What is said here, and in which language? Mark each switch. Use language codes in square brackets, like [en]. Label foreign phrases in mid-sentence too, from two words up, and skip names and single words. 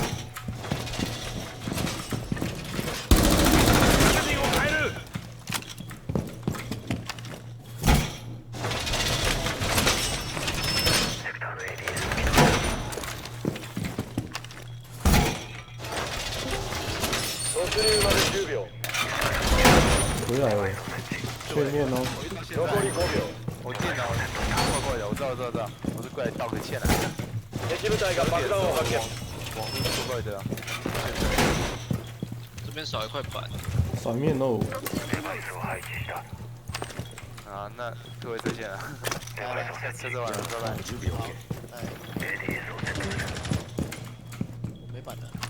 [ja] 陣を変える。突入まで10 秒。 [zh] 回来了，对面哦。 [ja] 残り5秒。 [zh] 我电脑怪怪的，我知道，我是过来道个歉来的。 [ja] 敵部隊が爆弾を発見。 [zh] 网络怪怪的啊。这边少一块板。闪面哦。啊，那各位再见了。来，下车完了，拜拜。我没板的。